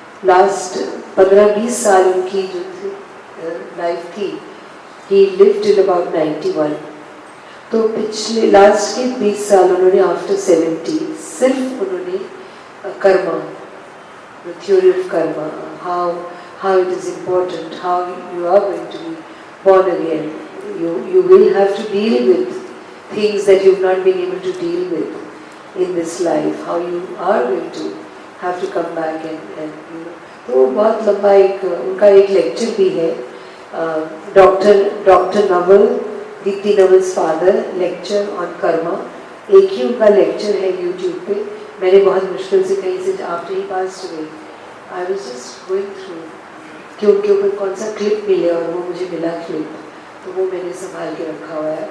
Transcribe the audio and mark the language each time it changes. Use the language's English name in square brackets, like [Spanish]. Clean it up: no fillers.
[Hindi] Last 15-20 साल उनकी जो लाइफ थी, [English] he lived till about 91. [Hindi] तो पिछले लास्ट के 20 साल उन्होंने आफ्टर 70 सिर्फ उन्होंने Karma, [English] the theory of karma, how it is important, how you are going to be born again. You will have to deal with things that you've not been able to deal with in this life. How you are going to have to come back and you know. [Hindi] तो बहुत लंबा उनका एक lecture भी है. [English] Doctor Naval, Deepti Naval's father, lecture on karma. [Hindi] एक ही उनका lecture है यूट्यूब पे. मैंने बहुत मुश्किल से कहीं से [English] after ही pass हुए I was just going through [Hindi] कि उनके ऊपर कौन सा क्लिप मिले और वो मुझे मिला क्लिप तो वो मैंने संभाल के रखा हुआ है.